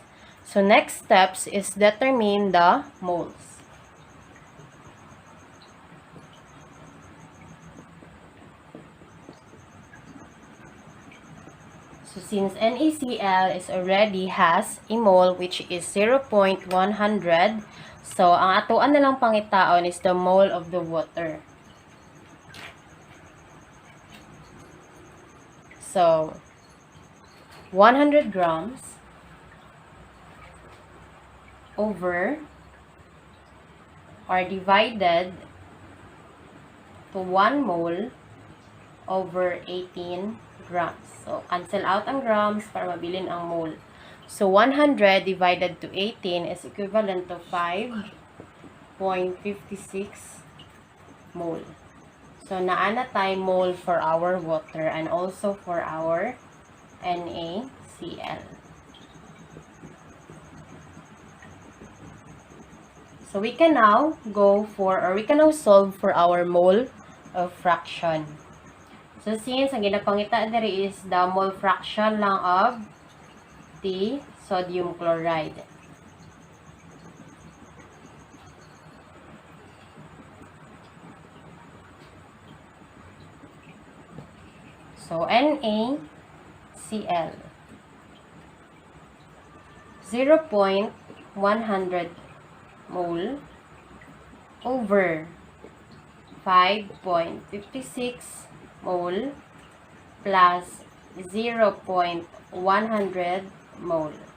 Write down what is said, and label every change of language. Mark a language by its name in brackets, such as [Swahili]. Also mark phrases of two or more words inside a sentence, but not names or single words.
[English] So next steps is determine the moles. So since NaCl is already has a mole which is 0.100, so [Hiligaynon] ang atuan na lang pangitaon [English] is the mole of the water. So 100 grams over or divided to 1 mole over 18 grams. [Hiligaynon] So, [English] cancel out [Hiligaynon] ang grams para mabilin ang mole. [English] So, 100 divided to 18 is equivalent to 5.56 mole. So, [Hiligaynon] naana tayo [English] mole for our water and also for our NaCl. So, we can now solve for our mole of fraction. So, since [Hiligaynon] ang ginapangita diri [English] is the mole fraction lang of the sodium chloride. So, NaCl 0.100 mole over 5.56 mole plus 0.100 mole.